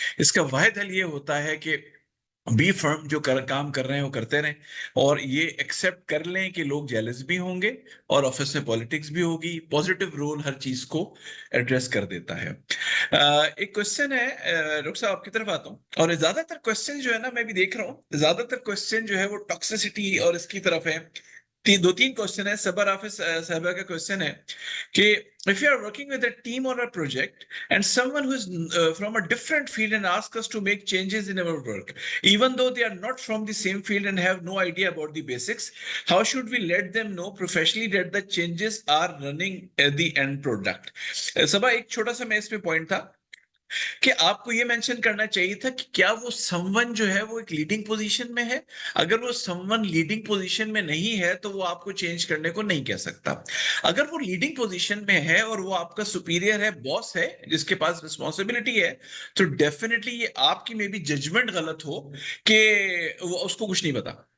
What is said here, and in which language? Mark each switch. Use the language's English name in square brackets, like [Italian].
[Urdu] اس کا واحد حل یہ ہوتا ہے کہ بی فرم، جو کام کر رہے ہیں وہ کرتے رہیں، اور یہ ایکسیپٹ کر لیں کہ لوگ جیلس بھی ہوں گے اور آفس میں پالیٹکس بھی ہوگی. پازیٹیو رول ہر چیز کو ایڈریس کر دیتا ہے. ایک کوشچن ہے، ڈاکٹر صاحب آپ کی طرف آتا ہوں، اور زیادہ تر کوشچن جو ہے نا میں بھی دیکھ رہا ہوں، زیادہ تر کوشچن جو ہے وہ ٹاکسیسٹی اور اس کی طرف ہے. 2-3 کوشچن ہے. صبر حافظ صاحبہ کا کوشچن ہے کہ [English] if you are working with a team on a project and someone who is from a different field and ask us to make changes in our work, even though they are not from the same field and have no idea about the basics, how should we let them know professionally that the changes are running at the end product? [Urdu] صبا ایک چھوٹا سا میں اس پہ point تھا کہ آپ کو یہ مینشن کرنا چاہیے تھا کہ کیا وہ سمون جو ہے وہ ایک لیڈنگ پوزیشن میں ہے. اگر وہ سمون لیڈنگ پوزیشن میں نہیں ہے تو وہ آپ کو چینج کرنے کو نہیں کہہ سکتا. اگر وہ لیڈنگ پوزیشن میں ہے اور وہ آپ کا سپیریئر ہے, باس ہے, جس کے پاس رسپانسبلٹی ہے, تو ڈیفینیٹلی یہ آپ کی میں بھی ججمنٹ غلط ہو کہ وہ اس کو کچھ نہیں پتا.